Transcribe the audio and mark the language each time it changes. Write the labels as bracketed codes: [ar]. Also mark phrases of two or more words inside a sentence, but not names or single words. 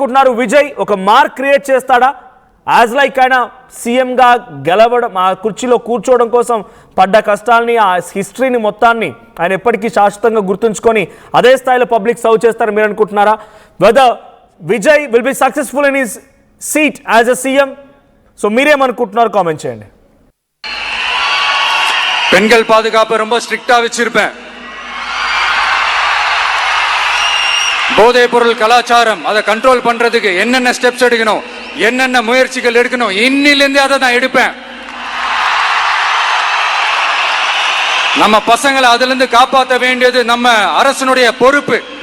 [te] సో మీరేమనుకుంటున్నారు, విజయ్ ఒక [en] mark create [te] చేస్తాడా [en] as like [te] ఆయన సీఎంగా గెలవడం, ఆ కుర్చీలో కూర్చోవడం కోసం పడ్డ కష్టాలని, ఆ హిస్టరీని మొత్తాన్ని ఆయన ఎప్పటికీ శాశ్వతంగా గుర్తుంచుకొని అదే స్థాయిలో [en] public serve [te] చేస్తారని మీరు అనుకుంటున్నారా? [en] whether Vijay will be successful in his seat as a CM? సో మీరేమనుకుంటున్నారు కామెంట్ చేయండి. [ta] பெண்கள் பாதுகாப்பு ரொம்ப ஸ்ட்ரிக்டா வச்சிருப்பேன். போதைப் பொருள் கலாச்சாரம் அதை கண்ட்ரோல் பண்றதுக்கு என்னென்ன ஸ்டெப்ஸ் எடுக்கணும், என்னென்ன முயற்சிகள் எடுக்கணும், இன்னிலிருந்தே அதை நான் எடுப்பேன். நம்ம பசங்களை அதுல இருந்து காப்பாற்ற வேண்டியது நம்ம அரசனுடைய பொறுப்பு.